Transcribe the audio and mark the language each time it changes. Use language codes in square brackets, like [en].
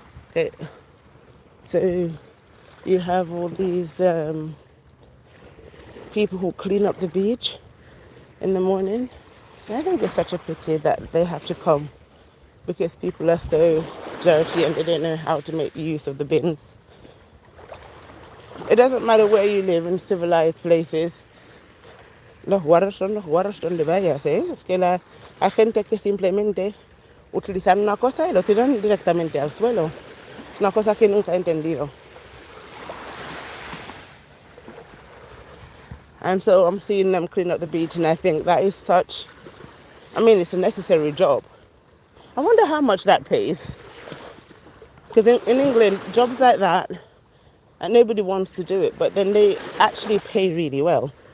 [en] Okay, so you have all these people who clean up the beach in the morning. And I think it's such a pity that they have to come because people are so dirty and they don't know how to make use of the bins. It doesn't matter where you live in civilized places. [es] Los guarros donde vayas, ¿eh? Es que hay gente que simplemente utilizan una cosa y lo tiran directamente al suelo. Es una cosa que nunca he entendido. [en] And so I'm seeing them clean up the beach and I think that is such, I mean, it's a necessary job. I wonder how much that pays. Because in England, jobs like that, and nobody wants to do it, but then they actually pay really well.